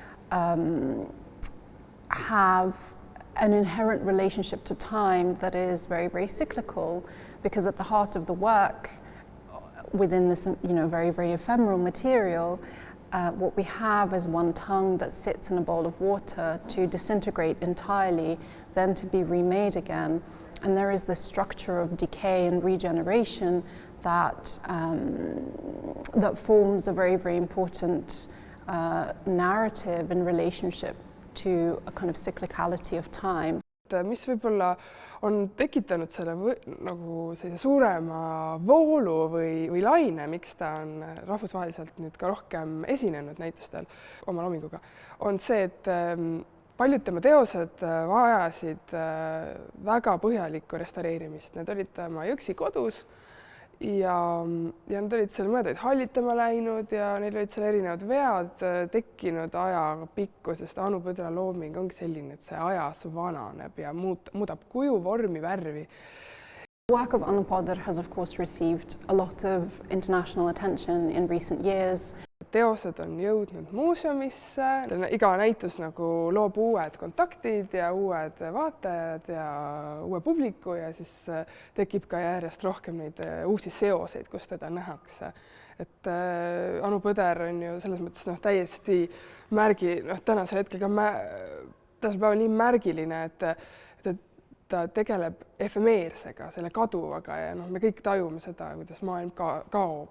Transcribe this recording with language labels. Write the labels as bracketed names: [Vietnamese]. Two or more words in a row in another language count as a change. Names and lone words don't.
[English] have an inherent relationship to time that is very, very cyclical, because at the heart of the work, within this very, very ephemeral material, what we have is one tongue that sits in a bowl of water to disintegrate entirely, then to be remade again. And there is this structure of decay and regeneration that forms a very, very important narrative in relationship to a kind of cyclicality of time. [Estonian] Mis võib-olla on tekitanud selle nagu sellise suurema voolu või laine, miks ta on rahvusvaheliselt nüüd ka rohkem esinenud näitustel oma loominguga, on see, et paljud tema teosed vajasid väga põhjalikku restaureerimist. Need olid tema Jõksi kodus ja nad olid seal mõned hallitama läinud ja neil olid seal erinevad vead tekkinud aja pikku, sest Anu Põdra looming ongi selline, et see ajas vananeb ja muudab kuju, vormi, värvi. [English] The work of Anu Põder has of course received a lot of international attention in recent years. [Estonian] Teosed on jõudnud muuseumisse, iga näitus nagu loob uued kontaktid ja uued vaatajad ja uue publiku ja siis tekib ka järjest rohkem neid uusi seoseid, kus teda nähakse. Et Anu Põder on ju selles mõttes täiesti tänasel hetkel ka tänasel päeval nii märgiline, et ta tegeleb efemeersega, selle kaduvaga ja me kõik tajume seda, kuidas maailm kaob.